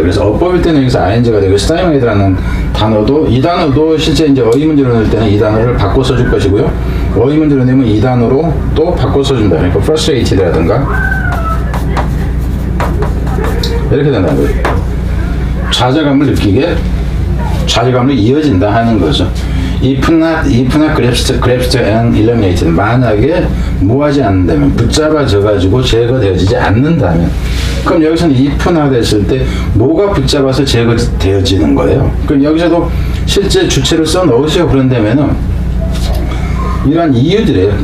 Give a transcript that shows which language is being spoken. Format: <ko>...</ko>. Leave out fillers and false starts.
<ko>그래서 어법일 때는 여기서 ing가 되고 stymied라는 단어도, 이 단어도 실제 이제 어휘문제로 넣을 때는 이 단어를 바꿔 써줄 것이고요. 어휘문제로 내면 이 단어로 또 바꿔 써준다. 그러니까 frustrated라든가 이렇게 된다는 거예요. 좌절감을 느끼게, 좌절감을 이어진다 하는 거죠.</ko> <en>If not grasped and eliminated.</en> <ko>만약에 뭐하지 않는다면, 붙잡아져가지고 제거되어지지 않는다면, 그럼 여기서는 if not 했을 때 뭐가 붙잡아서 제거되어지는 거예요. 그럼 여기서도 실제 주체를 써 넣으세요. 그런다면은 이러한 이유들이에요.</ko>